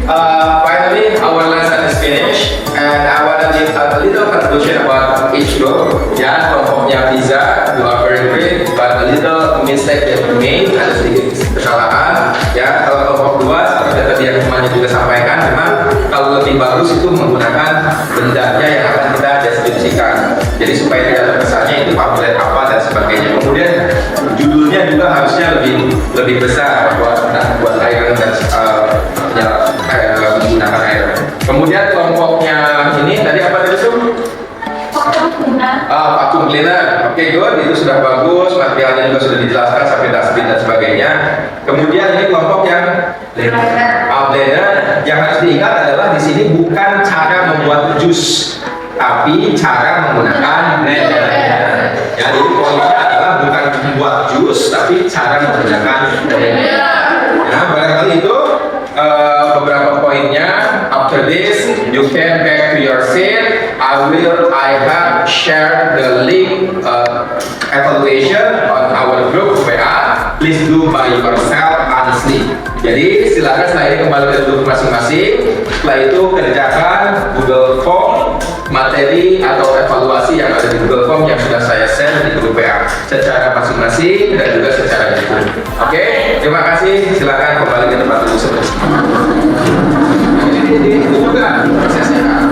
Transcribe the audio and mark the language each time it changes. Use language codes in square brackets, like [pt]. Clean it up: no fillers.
[en] Finally, our lesson is finished, and I want to give a little conclusion about each group. [id] Ya, kelompoknya Pizza, [en] you are very great, but a little mistake that you made, [id] ada sedikit kesalahan. Ya, kalau kelompok dua, seperti tadi yang temannya juga sampaikan, memang kalau lebih bagus itu menggunakan bendanya yang akan kita deskripsikan. Jadi supaya tidak terkesannya itu pamflet apa dan sebagainya. Kemudian judulnya juga harusnya lebih besar buat air dan menggunakan air. Kemudian kelompoknya ini tadi apa tadi itu? Vacuum cleaner. Oke, good. Itu sudah bagus. Materialnya juga sudah dijelaskan sampai dustbin dan sebagainya. Kemudian ini kelompok yang blender. Yang harus diingat adalah di sini bukan cara membuat jus, tapi cara menggunakan blender. Ya, jadi poinnya adalah bukan membuat jus, tapi cara menggunakan blender. Ya, barangkali itu beberapa poinnya. [en] After this, you can back to your seat. I have shared the link evaluation on our group WA. Please do by yourself honestly. [id] Jadi silakan setelah ini kembali ke grup masing-masing. Setelah itu kerjakan Google Form materi atau evaluasi yang ada di Google Form yang sudah saya share di grup WA secara masing-masing dan juga secara grup. Oke, terima kasih. Silakan kembali ke tempat duduk seperti ini juga prosesnya.